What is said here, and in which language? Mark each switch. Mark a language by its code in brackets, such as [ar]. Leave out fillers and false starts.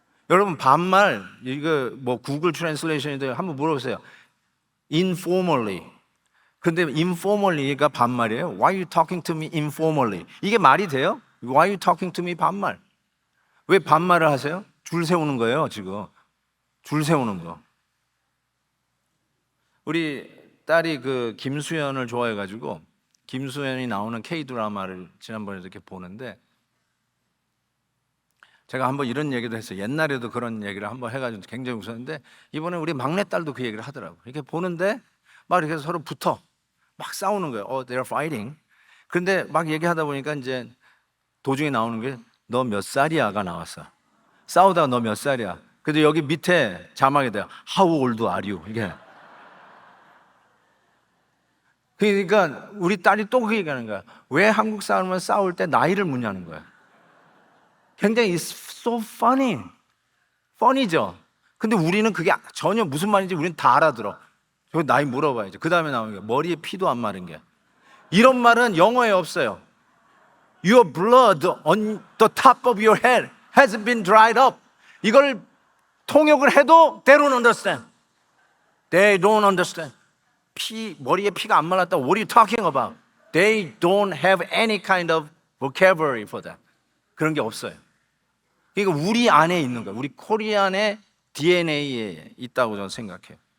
[ko] 여러분 반말 이거 뭐 구글 트랜슬레이션인데 한번 물어보세요. Informally. 근데 informally가 반말이에요. [en] Why are you talking to me informally? [ko] 이게 말이 돼요? [en] Why are you talking to me 반말? [ko] 왜 반말을 하세요? 줄 세우는 거예요, 지금. 줄 세우는 거. 우리 딸이 그 김수현을 좋아해가지고 김수현이 나오는 K 드라마를 지난번에 이렇게 보는데 제가 한번 이런 얘기도 했어요. 옛날에도 그런 얘기를 한번 해가지고 굉장히 웃었는데 이번에 우리 막내딸도 그 얘기를 하더라고요. 이렇게 보는데 막 이렇게 서로 붙어. 막 싸우는 거예요. [en] They're fighting. [ko] 그런데 막 얘기하다 보니까 이제 도중에 나오는 게 너 몇 살이야가 나왔어. 싸우다가 너 몇 살이야. 근데 여기 밑에 자막에 돼요. [en] How old are you? 이게. [ko] 그러니까 우리 딸이 또 그 얘기하는 거야. 왜 한국 사람은 싸울 때 나이를 묻냐는 거야. [en] 굉장히 it's so funny. [ko] funny죠. 근데 우리는 그게 전혀 무슨 말인지 우리는 다 알아들어. 저 나이 물어봐야죠. 그 다음에 나오는 게 머리에 피도 안 마른 게. 이런 말은 영어에 없어요. [en] Your blood on the top of your head has been dried up. [ko] 이걸 통역을 해도 [en] they don't understand. They don't understand. [ko] 머리에 피가 안 말랐다. [en] What are you talking about? They don't have any kind of vocabulary for that. [ko] 그런 게 없어요. 그러니까 우리 안에 있는 거예요. 우리 코리안의 DNA에 있다고 저는 생각해요.